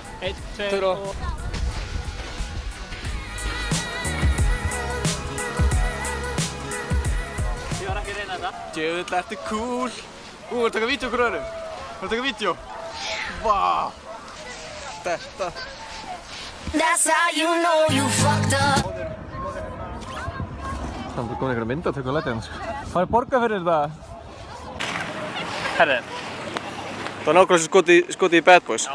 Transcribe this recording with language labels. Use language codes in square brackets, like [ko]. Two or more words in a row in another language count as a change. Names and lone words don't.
[is] 1, 2 og... Ég var ekki að reyna þetta. Djöfull, ertu cool. Við erum að taka vídeo okkur öðrum. Við erum að taka vídeo. Vá. Þetta. [en] That's how you know you fucked up. [is] Það er komin einhverja myndatöku á lætið sko. Það er borgað fyrir þetta. Herri. Það var nákvæmlega sem skotið í Bad Boys.